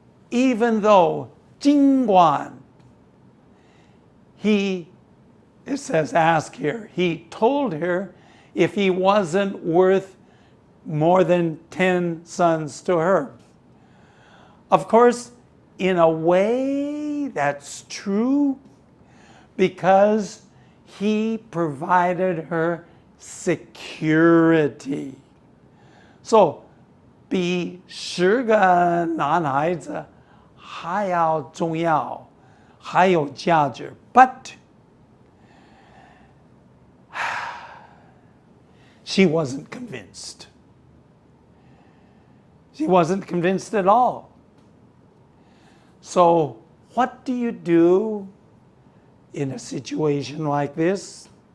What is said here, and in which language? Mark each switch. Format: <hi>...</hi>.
<en>Even though 尽管 it says ask here, he told her if he wasn't worth more than 10 sons to her. Of course, in a way that's true, because he provided her security.</en> <zh>So, 比10个男孩子还要重要，还有价值。</zh> <en>But she wasn't convinced. She wasn't convinced at all. So, what do you do in a situation like this?</en>